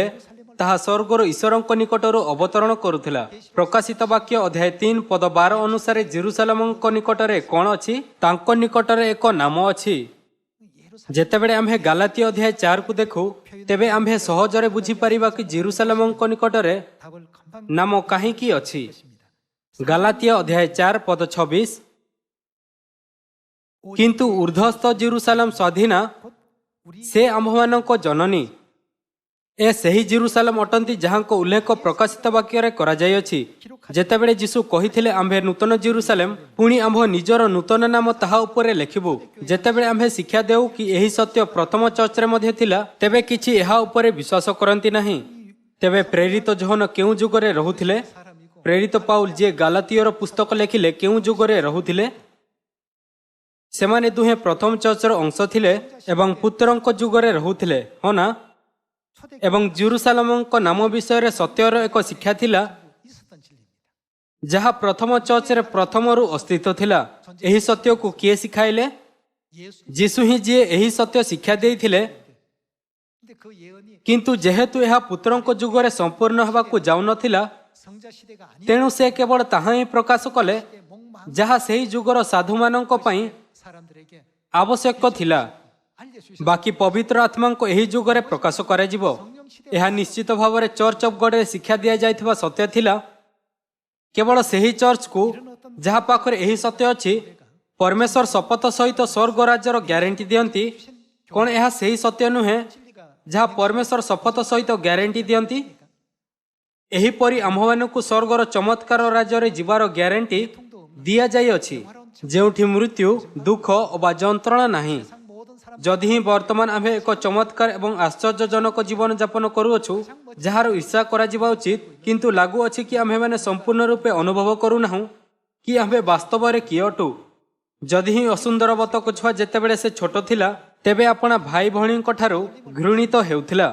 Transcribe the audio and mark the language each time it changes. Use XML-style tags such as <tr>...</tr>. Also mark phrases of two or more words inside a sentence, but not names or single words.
<or>ତାହା ସ୍ୱର୍ଗର ଈଶ୍ୱରଙ୍କ ନିକଟରୁ ଅବତରଣ କରୁଥିଲା। ପ୍ରକାଶିତ ବାକ୍ୟ ଅଧ୍ୟାୟ 3 ପଦ 12 ଅନୁସାରେ ଜେରୁସାଲେମଙ୍କ ନିକଟରେ କ'ଣ ଅଛି? ତାଙ୍କ ନିକଟରେ ଏକ ନାମ ଅଛି। ଯେତେବେଳେ ଆମ୍ଭେ ଗାଲାତୀୟ ଅଧ୍ୟାୟ 4କୁ ଦେଖୁ ତେବେ ଆମ୍ଭେ ସହଜରେ ବୁଝିପାରିବା କି ଜେରୁସାଲେମଙ୍କ ନିକଟରେ</or> <ko>답을 금방</ko> <or>ନାମ କାହିଁକି ଅଛି।</or> <ko>것입니다.</ko> <or>ଗାଲାତୀୟ ଅଧ୍ୟାୟ 4 ପଦ 26 କିନ୍ତୁ ଉର୍ଦ୍ଧ୍ୱସ୍ଥ ଜେରୁସାଲେମ ସ୍ୱାଧୀନା</or> <ko>곧 우리</ko> <or>ସେ ଆମ୍ଭମାନଙ୍କ ଜନନୀ। ଏ ସେହି ଜେରୁସାଲେମ ଅଟନ୍ତି ଯାହାଙ୍କ ଉଲ୍ଲେଖ ପ୍ରକାଶିତ ବାକ୍ୟରେ କରାଯାଇଅଛି। ଯେତେବେଳେ ଯୀଶୁ କହିଥିଲେ ଆମ୍ଭେ ନୂତନ ଜେରୁସାଲେମ ପୁଣି ଆମ୍ଭ ନିଜର ନୂତନ ନାମ ତାହା ଉପରେ ଲେଖିବୁ। ଯେତେବେଳେ ଆମ୍ଭେ ଶିକ୍ଷା ଦେଉ କି ଏହି ସତ୍ୟ ପ୍ରଥମ ଚର୍ଚ୍ଚରେ ମଧ୍ୟ ଥିଲା ତେବେ କିଛି ଏହା ଉପରେ ବିଶ୍ୱାସ କରନ୍ତି ନାହିଁ। ତେବେ ପ୍ରେରିତ ଯୋହନ କେଉଁ ଯୁଗରେ ରହୁଥିଲେ?</or> <ko>사람이고</ko> <or>ପ୍ରେରିତ ପାଉଲ ଯିଏ ଗାଲାତୀୟର ପୁସ୍ତକ ଲେଖିଲେ କେଉଁ ଯୁଗରେ ରହୁଥିଲେ? ସେମାନେ ଦୁହେଁ ପ୍ରଥମ ଚର୍ଚ୍ଚର ଅଂଶ ଥିଲେ ଏବଂ ପୁତ୍ରଙ୍କ ଯୁଗରେ ରହୁଥିଲେ, ହଁ ନା?</or> <ko>초대</ko> <or>ଏବଂ ଜେରୁସାଲେମଙ୍କ ନାମ ବିଷୟରେ ସତ୍ୟର ଏକ ଶିକ୍ଷା ଥିଲା</or> <ko>있었던 진리입니다.</ko> <or>ଯାହା ପ୍ରଥମ ଚର୍ଚ୍ଚରେ ପ୍ରଥମରୁ ଅସ୍ତିତ୍ୱ ଥିଲା। ଏହି ସତ୍ୟକୁ କିଏ ଶିଖାଇଲେ?</or> <ko>예수</ko> <or>ଯୀଶୁ ହିଁ ଯିଏ ଏହି ସତ୍ୟ ଶିକ୍ଷା ଦେଇଥିଲେ।</or> <ko>근데 그 예언이</ko> <or>କିନ୍ତୁ ଯେହେତୁ ଏହା ପୁତ୍ରଙ୍କ ଯୁଗରେ ସମ୍ପୂର୍ଣ୍ଣ ହେବାକୁ ଯାଉନଥିଲା</or> <ko>성자 시대가 아닌</ko> <or>ତେଣୁ ସେ କେବଳ ତାହା ହିଁ ପ୍ରକାଶ କଲେ 목망 ଯାହା ସେହି ଯୁଗର ସାଧୁମାନଙ୍କ ପାଇଁ</or> <ko>사람들에게</ko> <or>ଆବଶ୍ୟକ ଥିଲା।</or> <ko>알려주셨습니다.</ko> <or>ବାକି ପବିତ୍ର ଆତ୍ମାଙ୍କୁ ଏହି ଯୁଗରେ ପ୍ରକାଶ କରାଯିବ। ଏହା ନିଶ୍ଚିତ ଭାବରେ ଚର୍ଚ୍ଚ ଅଫ୍ ଗଡ଼ରେ ଶିକ୍ଷା ଦିଆଯାଇଥିବା ସତ୍ୟ ଥିଲା। କେବଳ ସେହି ଚର୍ଚ୍ଚକୁ ଯାହା ପାଖରେ ଏହି ସତ୍ୟ ଅଛି, ପରମେଶ୍ୱର ଶପଥ ସହିତ ସ୍ୱର୍ଗ ରାଜ୍ୟର ଗ୍ୟାରେଣ୍ଟି ଦିଅନ୍ତି। କ'ଣ ଏହା ସେହି ସତ୍ୟ ନୁହେଁ ଯାହା ପରମେଶ୍ୱର ଶପଥ ସହିତ ଗ୍ୟାରେଣ୍ଟି ଦିଅନ୍ତି? ଏହିପରି ଆମ୍ଭମାନଙ୍କୁ ସ୍ୱର୍ଗର ଚମତ୍କାର ରାଜ୍ୟରେ ଯିବାର ଗ୍ୟାରେଣ୍ଟି ଦିଆଯାଇଅଛି, ଯେଉଁଠି ମୃତ୍ୟୁ, ଦୁଃଖ ଅବା ଯନ୍ତ୍ରଣା ନାହିଁ।</or> <ko>세상 모든 사람</ko> <or>ଯଦି ହିଁ ବର୍ତ୍ତମାନ ଆମ୍ଭେ ଏକ ଚମତ୍କାର ଏବଂ ଆଶ୍ଚର୍ଯ୍ୟଜନକ ଜୀବନଯାପନ କରୁଅଛୁ, ଯାହାର ଇଚ୍ଛା କରାଯିବା ଉଚିତ, କିନ୍ତୁ ଲାଗୁଅଛି କି ଆମ୍ଭେମାନେ ସମ୍ପୂର୍ଣ୍ଣ ରୂପେ ଅନୁଭବ କରୁନାହୁଁ କି ଆମ୍ଭେ ବାସ୍ତବରେ କିଏ ଅଟୁ। ଯଦି ହିଁ ଅସୁନ୍ଦର ବତକ ଛୁଆ ଯେତେବେଳେ ସେ ଛୋଟ ଥିଲା, ତେବେ ଆପଣା ଭାଇ ଭଉଣୀଙ୍କ ଠାରୁ ଘୃଣିତ ହେଉଥିଲା।</or>